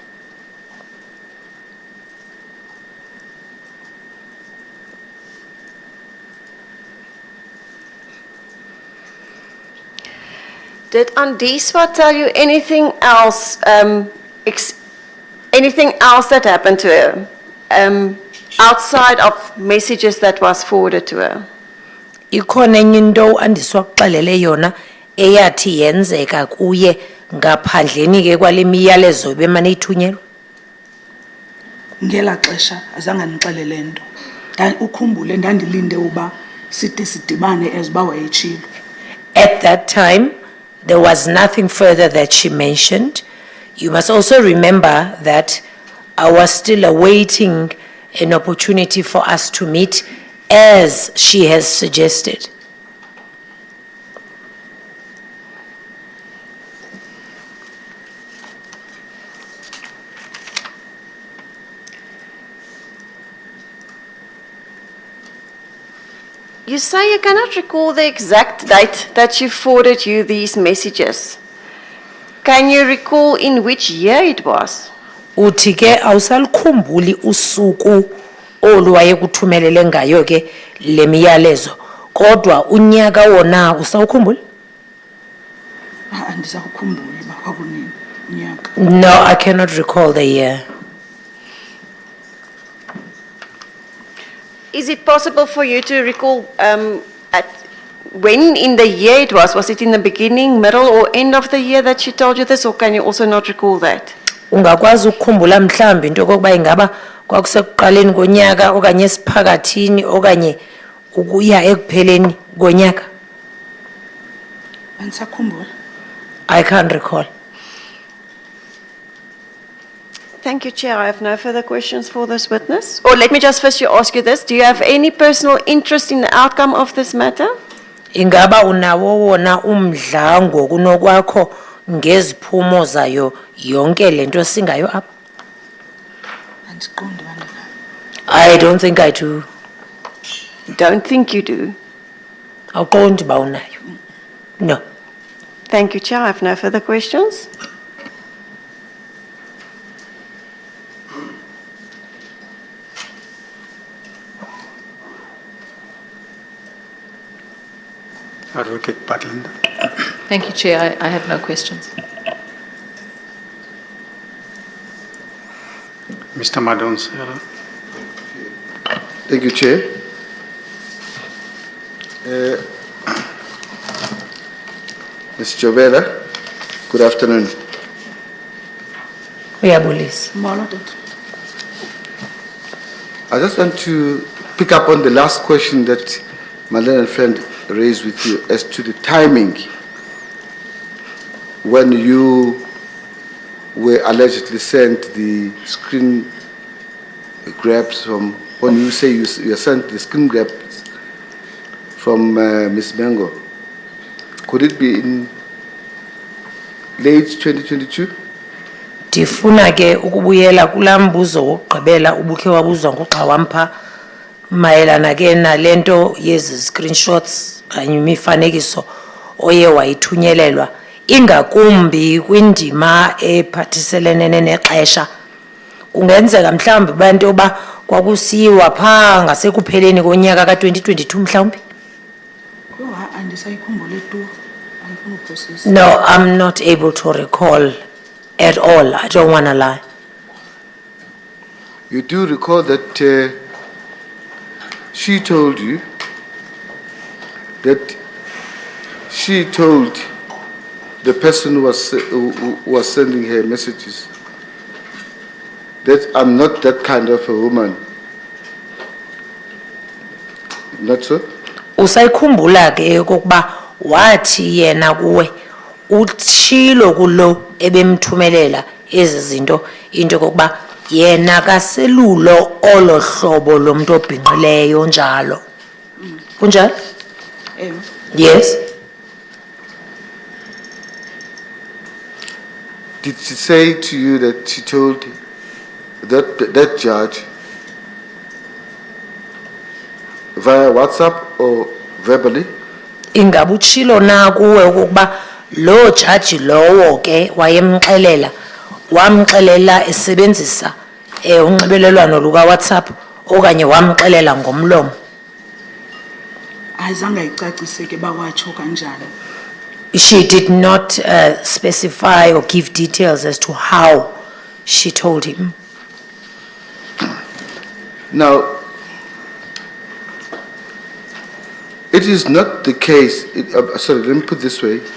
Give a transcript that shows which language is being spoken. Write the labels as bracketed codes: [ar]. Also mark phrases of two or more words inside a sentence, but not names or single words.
[en] Did Andiswa tell you anything else, anything else that happened to her, outside of messages that was forwarded to her? [xh] Ikhona enye into Andiswa kuxelele yona eyathi yenzeka kuye ngaphandleni ke kwale miyalezo bemane ithunyelwa? Ngela xesha azange ndixelele nto. Ukhumbule ndandilinde uba side sidibane eziba wayetshilo. [en] At that time, there was nothing further that she mentioned. You must also remember that I was still awaiting an opportunity for us to meet as she has suggested. You say you cannot recall the exact date that she forwarded you these messages. Can you recall in which year it was? [xh] Uthi ke awusalikhumbuli usuku olu wayekuthumelele ngayo ke le miyalezo. Kodwa unyaka wona usawukhumbula? Andisakukhumbuli uba kwakunini unyaka. [en] No, I cannot recall the year. Is it possible for you to recall at when in the year it was? Was it in the beginning, middle, or end of the year that she told you this, or can you also not recall that? [xh] Ungakwazi ukukhumbula mhlambi into kokuba ingaba kwakusekuqaleni konyaka okanye esiphakathini okanye ukuya ekupheleni konyaka? Andisakhumbula. [en] I can't recall. Thank you, Chair. I have no further questions for this witness. Or let me just first ask you this. Do you have any personal interest in the outcome of this matter? [xh] Ingaba unawo wona umdla ngokunokwakho ngeziphumo zayo yonke lento singayo apha? Andiqondi bandana. [en] I don't think I do. Don't think you do. [xh] Awuqondi ba unayo? [en] No. Thank you, Chair. I have no further questions. Advocate Butland. Thank you, Chair. I have no questions. Mr. Madonsela. Thank you, Chair. Ms. Jubela, good afternoon. [xh] Uyabulisa. Molo tata. [en] I just want to pick up on the last question that my learned friend raised with you as to the timing when you were allegedly sent the screen grabs from, when you say you sent the screen grabs from Ms. Mbenenge. Could it be in late 2022? [xh] Ndifuna ke ukubuyela kulambuzo wokugqibela ubukhe wabuzwa ngoxa wampha mayelana ke nalento yezi screenshots kanye imifanekiso oye wayithunyelelwa ingakumbi kwindima ephathiselene nexesha. Kungenzeka mhlawumbi bantu oba kwakusiwa pha ngasekupheleni konyaka ka2022 mhlawumbi? Andisayikhumbule tu. Andifuna uprocess. [en] No, I'm not able to recall at all. I don't want to lie. You do recall that she told you that she told the person who was sending her messages that I'm not that kind of a woman. Not so? [xh] Usayikhumbula ke ukuba wathi yena kuwe utshilo kulo ebemthumelela ezizinto into kokuba yena kaselulo olohlobo lomuntu obhinqileyo njalo. Kunjalo? [en] Yes. Did she say to you that she told that judge via WhatsApp or verbally? [xh] Ingabutshilo na kuwe ukuba lo judge lowo ke wayemxelela wamxelela esebenzisa unxibelelwano luka WhatsApp okanye wamxelela ngomlomo? Ayizange icacise ke bakwatsho kanjani. [en] She did not specify or give details as to how she told him. Now, it is not the case, sorry, let me put it this way.